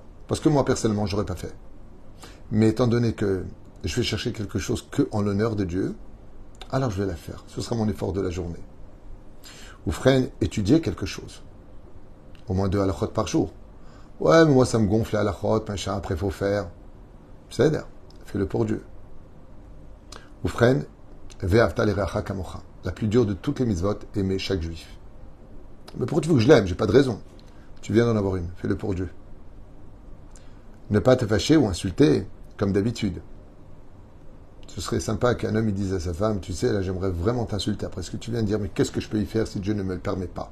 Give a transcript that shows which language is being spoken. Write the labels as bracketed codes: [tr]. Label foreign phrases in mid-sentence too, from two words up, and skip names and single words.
[fr] Parce que moi personnellement, je n'aurais pas fait. Mais étant donné que je vais chercher quelque chose que en l'honneur de Dieu, alors je vais la faire. Ce sera mon effort de la journée. Ou frère, étudier quelque chose. Au moins 2 halachot par jour. Ouais, mais moi ça me gonfle les halachot, machin, après il faut faire. C'est d'ailleurs, fais-le pour Dieu. Ou frère, [he] ואהבת לרעך כמוך. [fr] La plus dure de toutes les mitzvot, aimer chaque juif. Mais pourquoi tu veux que je l'aime? J'ai pas de raison. Tu viens d'en avoir une, fais-le pour Dieu. Ne pas te fâcher ou insulter, comme d'habitude. Ce serait sympa qu'un homme il dise à sa femme, tu sais, là j'aimerais vraiment t'insulter après ce que tu viens de dire, mais qu'est-ce que je peux y faire si Dieu ne me le permet pas?